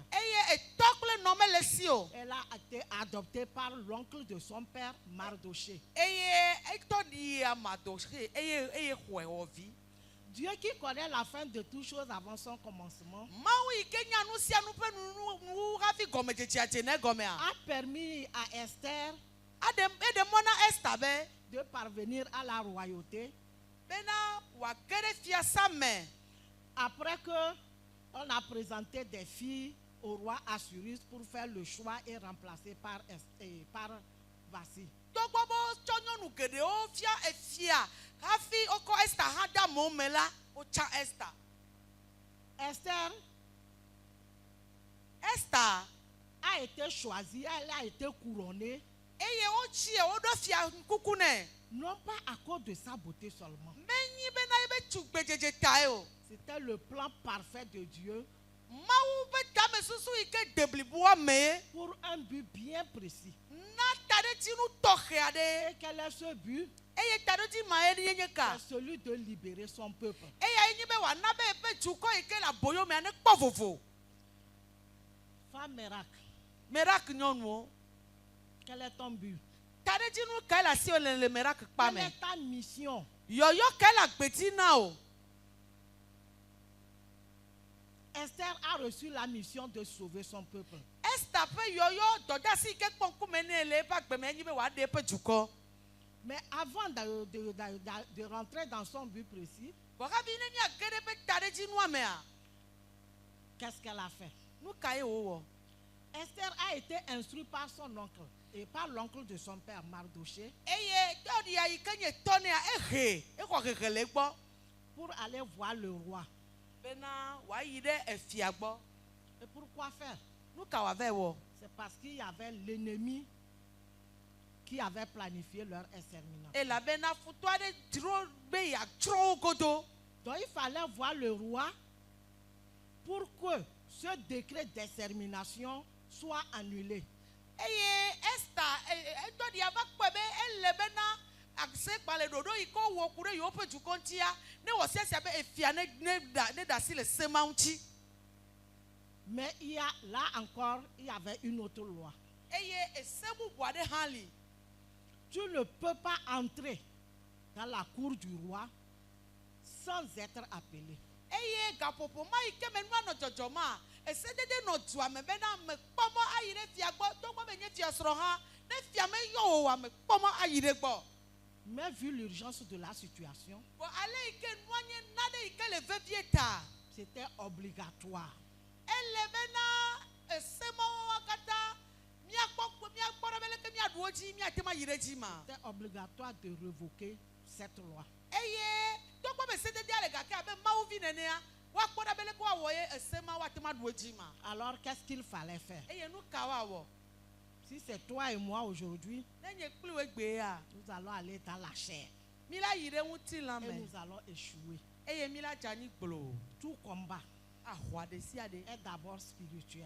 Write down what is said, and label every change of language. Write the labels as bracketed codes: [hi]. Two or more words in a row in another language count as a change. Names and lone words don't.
[ee] Eye etɔ kple nɔ mele si o. [fr] Elle a été adoptée par l'oncle de son père, Mardoché. [ee] Eye etɔ ɖi Amadoche eye xɔe wɔ vi. [fr] Dieu qui connaît la fin de toutes choses avant son commencement [ee] Mawu yi ke nya nu sia nu ƒe nu hafi gɔmedzedzea dze ne gɔmea. [fr] a permis à Esther [ee] Eɖe mɔ na Esther be [fr] de parvenir à la royauté [ee] bena wòage ɖe fiasa me. [fr] après que on a présenté des filles au roi Assyrus pour faire le choix et remplacer par Vasi. [ee] Togbɔ be wotsɔ nyɔnu geɖewo fia efia hafi wokɔ Esther hã de amewo me la, wotsa Esther. [fr] Esther Esther a été choisie, elle a été couronnée, [ee] eye wotsie woɖo fia kuku nɛ. [fr] non pas à cause de sa beauté seulement. [ee] Menyi bena ebe tugbedzedze tae o. [fr] C'était le plan parfait de Dieu [ee] Mawu be tamesusu yi ke de bliboa me [fr] pour un but bien précis. [ee] na taɖetinu tɔxɛ aɖe. [fr] Et quel est ce but? [ee] Eye taɖetsi ma ye nye ka. [fr] C'est celui de libérer son peuple. [ee] Eya nye be wòana be eƒe dukɔ yi ke le aboyo mea ne kpɔ vovo. [fr] Femme miracle, [ee] Merak nyɔnuwo. [fr] quel est ton but? [ee] Taɖetsinu kae le asi le Merak kpa [fr] Quelle [ee] me. [fr] est ta mission? [ee] Yɔyɔ kae le agbeti na o. [fr] Esther a reçu la mission de sauver son peuple. [ee] Esther ƒe yɔyɔ dɔdeasi yi ke kpɔ ŋkume nɛ le eƒe agbeme nye be wòaɖe eƒe dukɔ. [fr] Mais avant de rentrer dans son but précis, [ee] Vɔ hafi ne miage ɖe eƒe taɖetsinua mea, [fr] qu'est-ce qu'elle a fait? [ee] nu ka ye wòwɔ? [fr] Esther a été instruite par son oncle et par l'oncle de son père, Mardoché, [ee] Eye tɔɖia yi ke nye tɔnea exɔ hehe le egbɔ. [fr] pour aller voir le roi. [ee] Bena wòayi ɖe efia gbɔ. [fr] Et pourquoi faire? [ee] Nu ka wòava wɔ? [fr] C'est parce qu'il y avait l'ennemi qui avait planifié leur extermination. [ee] Elabena futu aɖe dzro be yeatsrɔ̃ wo godo. [fr] Donc il fallait voir le roi pour que ce décret d'extermination soit annulé. [ee] Eye Esther etɔɖia va kpɔe be ele bena asekpalẽ ɖoɖo yi ke wowɔ ku ɖe yewo ƒe dukɔ ŋutia ne wɔ siasia be efia ne ɖe asi le sema ŋuti. [fr] Mais là encore, il y avait une autre loi. [ee] Eye ese bubu aɖe hã li. [fr] Tu ne peux pas entrer dans la cour du roi sans être appelé. [ee] Eye gaƒoƒo ma yi ke me nua nɔ dzɔdzɔma esedede nɔ dua me bena ame kpɔmɔ ayi ɖe fia gbɔ togbɔ be nye fiasrɔ̃ hã ne fia me yɔ wò o ame kpɔmɔ ayi ɖe gbɔ. [fr] Mais vu l'urgence de la situation, [ee] Vɔ ale yi ke nua nye naɖe yi ke le vevie ta [fr] c'était obligatoire. [ee] ele bena esemawo katã miakpɔ ɖe be leke miaɖu wo dzi miate ma yi ɖe dzi ma. [fr] C'était obligatoire de révoquer cette loi. [ee] Eye togbɔ be sededea le gake abe mawuvi nenea woakpɔ ɖe be leke woawɔ ye esema woate ma ɖu wo dzi ma. [fr] Alors qu'est-ce qu'il fallait faire? [ee] Eye nu ka woawɔ? [fr] Si c'est toi et moi aujourd'hui, [ee] Ne nye kpli wo egbea [fr] nous allons aller dans la chair [ee] mi la yi ɖe ŋutilã [fr] et [ee] me [fr] nous allons échouer. [ee] eye mi la dze anyi gblo. [fr] Tout combat [ee] Ahua ɖe sia ɖe [fr] est d'abord spirituel.